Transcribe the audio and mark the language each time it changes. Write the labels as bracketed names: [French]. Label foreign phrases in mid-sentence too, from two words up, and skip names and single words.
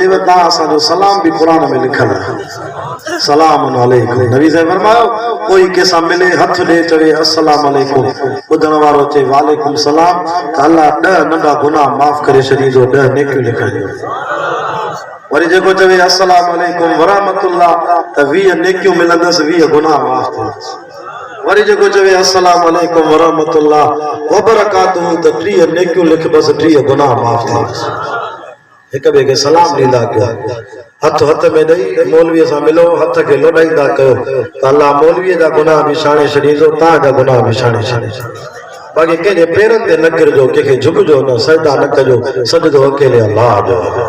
[Sindhi] तव्हां असांजो सलाम भी क़ुरान में लिखियलु आहे [Arabic] سلام عليكم. [Sindhi] नबी साईं फरमायो कोई कंहिंसां मिले हथ ॾे चवे [Arabic] السلام عليكم [Sindhi] ॿुधण वारो चए [Arabic] وعليكم السلام [Sindhi] त अल्लाह 10 नंढा गुनाह माफ़ करे छॾींदो 10 नेकियूं लिखाईंदो। वरी जेको चवे [Arabic] السلام عليكم ورحمة الله [Sindhi] त 20 नेकियूं मिलंदसि 20 गुनाह माफ़ थींदसि। वरी जेको चवे [Arabic] السلام عليكم ورحمة الله وبركاته [Sindhi] त 30 नेकियूं लिख बस 30 गुनाह माफ़ थींदसि। हिक ॿिए खे सलाम ॾींदा कयो। हथ हथ में ॾेई मौलवीअ सां मिलो हथ खे लोॾाईंदा कयो त अल्लाह मौलवीअ जा गुनाह बि छाणे छॾींदो तव्हांजा गुनाह बि छाणे छॾींदो। बाक़ी कंहिंजे पेरनि ते न किरजो कंहिंखे झुकजो न सजदा न कजो सजदो अकेले अल्लाह जो।